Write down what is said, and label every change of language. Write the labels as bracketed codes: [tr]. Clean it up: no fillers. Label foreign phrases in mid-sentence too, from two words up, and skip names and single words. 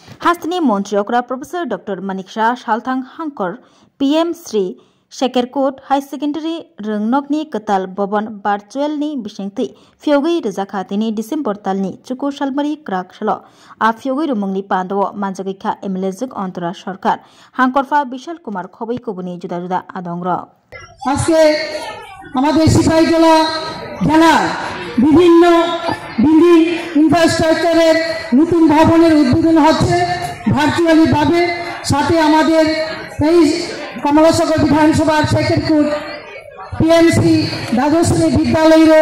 [trp] हास्तनि मन्त्री अक्रा प्रोफेसर डॉक्टर मनिक्षा सालथां हांकर PM श्री शेकेरकोट हाई सेकेंडारी रोंनकनि कताल भवन भार्चुएलनि बिसिंथि फियोगै रोजाखातिनि डिसेम्बर तालनि चुकु सालमारि क्राक सल आ फियोगै रुमंगनि पान्दो मानजागैखा MLA जुग अन्तरा सरकार हांकरफा विशाल कुमार खबै कबुनि जुदा जुदा आदंग्र [bn] আজকে আমাদের সিপাহীজলা জেলার বিভিন্ন বিল্ডিং ইনফ্রাস্ট্রাকচারের নতুন ভবনের উদ্বোধন হচ্ছে ভার্চুয়ালি ভাবে সাথে আমাদের এই কমলাসাগর বিধানসভার শেকেরকোট PMC দ্বাদশ শ্রেণী বিদ্যালয়ের